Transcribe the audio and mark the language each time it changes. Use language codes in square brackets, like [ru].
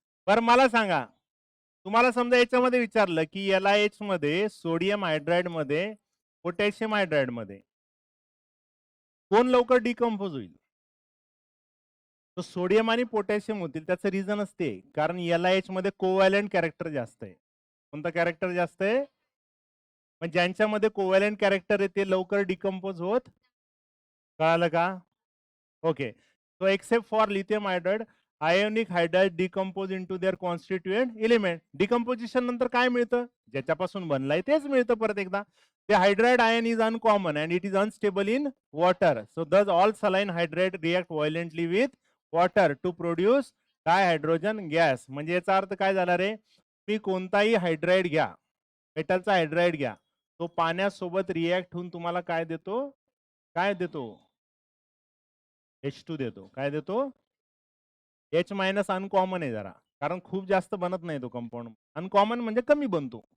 [mr] बरं मला सांगा, तुम्हाला समजा याच्यामध्ये विचारलं की LiH मध्ये, सोडियम हायड्राइड मध्ये, पोटॅशियम हायड्राइड मध्ये कोण लवकर डिकम्पोज होईल? तो सोडियम आणि पोटॅशियम होतील. त्याचं रिझनच ते कारण LiH मध्ये कोव्हॅलेंट कॅरेक्टर जास्त आहे. कोणतं कॅरेक्टर जास्त आहे? पण ज्यांच्यामध्ये कोव्हॅलेंट कॅरेक्टर आहे ते लवकर डिकम्पोज होत. कळालं का? Okay. [en] So except for lithium iodide, ionic hydride decompose into their constituent element. [mr] Decomposition नंतर काय मिळतं? ज्याच्यापासून बनलाय तेच मिळतं परत एकदा. [en] The hydride ion is uncommon and it is unstable in water. So thus all saline hydride react violently with water to produce dihydrogen gas. [mr] म्हणजे याचा अर्थ काय झाला रे? तुम्ही कोणताही हायड्राइड घ्या, मेटलचा हायड्राइड घ्या, तो पाण्यासोबत रिॲक्ट होऊन तुम्हाला काय देतो? काय देतो? H2 देतो. काय देतो? H मायनस अनकॉमन आहे जरा. कारण खूप जास्त बनत नाही तो कंपाऊंड. अनकॉमन म्हणजे कमी बनतो.